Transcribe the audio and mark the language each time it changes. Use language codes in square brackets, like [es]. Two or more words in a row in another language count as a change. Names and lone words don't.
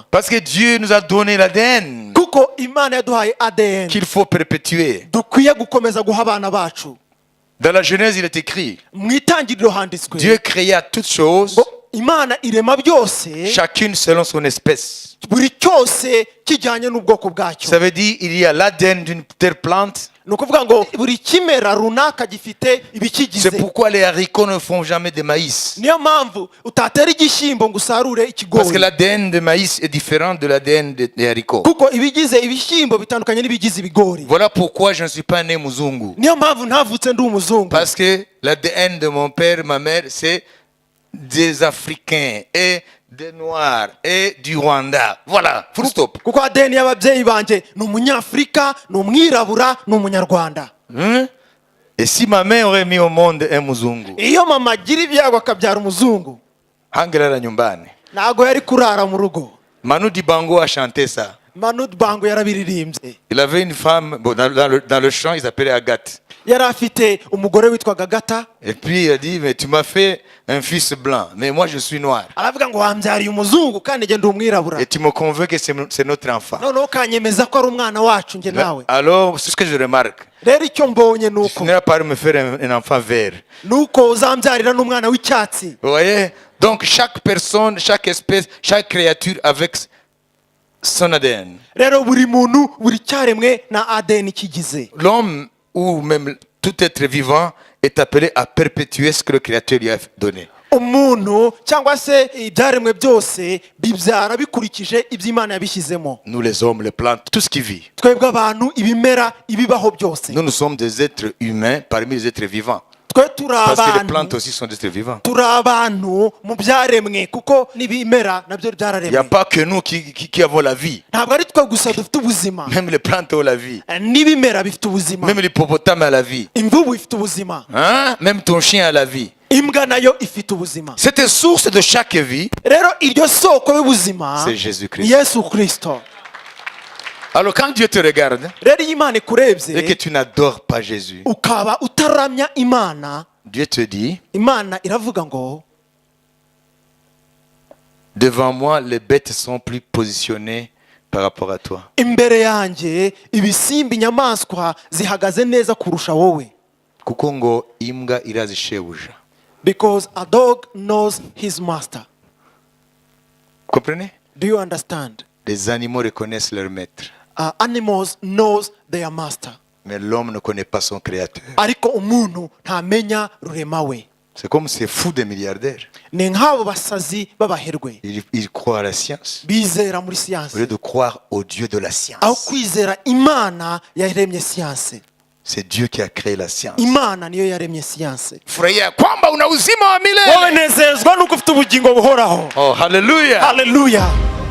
[fr] Parce que Dieu nous a donné l'ADN [rw] kuko Imana yaduhaye ADN [fr] qu'il faut perpétuer. [rw] dukwiye gukomeza guha abana bacu. [fr] Dans la Genèse, il est écrit, [rw] mu itangiriro handitswe [fr] Dieu créa toutes choses, [rw] ngo Imana irema byose, [fr] chacune selon son espèce. [rw] buri cyose kijyanye n'ubwoko bwacyo. [fr] Ça veut dire il y a l'ADN d'une telle plante. [rw] ni ukuvuga ngo buri kimera runaka gifite ibikigize. [fr] C'est pourquoi les haricots ne font jamais de maïs. [rw] niyo mpamvu utatera igishyimbo ngo usarure [fr] Parce que [rw] ikigori, [fr] l'ADN de maïs est différent de l'ADN des haricots. [rw] kuko ibigize ibishyimbo bitandukanye n'ibigize ibigori. [fr] Voilà pourquoi je ne suis pas né muzungu. [rw] niyo mpamvu ntavutse ndi umuzungu, [fr] Parce que l'ADN de mon père, ma mère, c'est des Africains et des Noirs et du Rwanda. Voilà, [en] full stop. [rw] kuko ADN y'ababyeyi banjye ni umunyafurika, ni umwirabura, ni umunyarwanda. [fr] Hein? Et si ma mère aurait mis au monde un muzungu, [rw] iyo mama agira ibyago akabyara umuzungu, [sw] hangelala nyumbani. [rw] ntabwo yari kurara mu rugo. [fr] Manu Dibango a chanté ça. [rw] Manu Dibango yarabiririmbye. [fr] Il avait une femme, bon, dans le chant, il s'appelait Agathe. [rw] yari afite umugore witwaga Gata. [fr] Et puis il a dit, mais tu m'as fait un fils blanc, mais moi je suis noir. [rw] aravuga ngo wambyariye umuzungu kandi njye ndi umwirabura, [fr] Et tu me convaincs que c'est notre enfant. [rw] noneho ukanyemeza ko ari umwana wacu njye nawe. [fr] Alors, c'est ce que je remarque. [rw] rero icyo mbonye ni [fr] Tu [rw] uko [fr] finiras par me faire un enfant vert. [rw] nuko uzambyarira n'umwana w'icyatsi. [fr] Vous voyez? Donc chaque personne, chaque espèce, chaque créature avec son ADN. [rw] rero buri muntu, buri cyaremwe na ADN kigize. [fr] L'homme ou même tout être vivant est appelé à perpétuer ce que le Créateur lui a donné. [rw] umuntu cyangwa se ibyaremwe byose bibyara bikurikije ibyo Imana yabishyizemo. [fr] Nous les hommes, les plantes, tout ce qui vit. [rw] twebwe abantu, ibimera, ibibaho byose, [fr] Nous sommes des êtres humains parmi les êtres vivants. [rw] twe turi [fr] Parce que les plantes [rw] abantu, [fr] aussi sont des êtres vivants. [rw] turi abantu mu byaremwe, kuko n'ibimera nabyo [fr] Il n'y a [rw] byararemwe. [fr] pas que nous qui avons la vie. [rw] ntabwo ari twe gusa dufite ubuzima, [fr] Même les plantes ont la vie. [rw] n'ibimera bifite ubuzima, [fr] Même l'hippopotame a la vie. [rw] imvubu ifite ubuzima, [fr] Hein? Même ton chien a la vie. [rw] imbwa nayo ifite ubuzima. [fr] Cette source de chaque vie, [rw] rero iryo soko y'ubuzima [fr] c'est Jésus-Christ. [rw] ni Yesu Kristo. [fr] Alors quand Dieu te regarde [rw] rero iyo imana [fr] et que [rw] ikurebye [fr] tu n'adores pas Jésus, [rw] ukaba utaramya imana, [fr] Dieu te dit, [rw] imana iravuga ngo [fr] devant moi, les bêtes sont plus positionnées par rapport à toi. [rw] imbere yanjye ibisimba inyamaswa zihagaze neza kurusha wowe. Kuko ngo imbwa irazi shebuja. [en] Because a dog knows his master. [fr] Comprenez? [en] Do you understand? [fr] Les animaux reconnaissent leur maître, [en] Animals knows their master. [fr] mais l'homme ne connaît pas son créateur. [rw] Ariko umuntu ntamenya rurema we. [fr] C'est comme ces fous des milliardaires. [rw] Ni nk'abo basazi b'abaherwe [fr] Ils croient à la science [rw] bizera muri [fr] au [rw] siyanse [fr] lieu de croire au Dieu de la [rw] aho [fr] science. [rw] kwizera imana yaremye siyanse. [fr] C'est Dieu qui a créé la science. [rw] Imana niyo yaremye siyanse. [sw] Furahia kwamba una uzima wa [rw] wowe [sw] milele. [rw] nezezwa nuko ufite ubugingo buhoraho. Oh, hallelujah. Hallelujah.